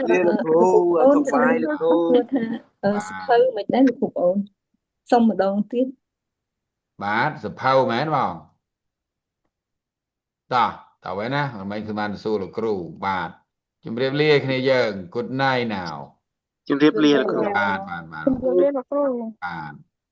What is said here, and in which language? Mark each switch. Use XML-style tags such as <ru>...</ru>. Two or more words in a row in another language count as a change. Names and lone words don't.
<km>លោកគ្រូសុខបាយលោកគ្រូ សភៅមិនដែរលោកគ្រូអូនសុំម្ដងទៀត បាទសភៅមែនបងតោះតើវិញណាមិនគឺបានសួរលោកគ្រូបាទជំរាបលាគ្នាយើង</km> <en>Good night now</en> <km>ជំរាបលាលោកគ្រូ បាទ ជំរាបលាលោកគ្រូ បាទ</km>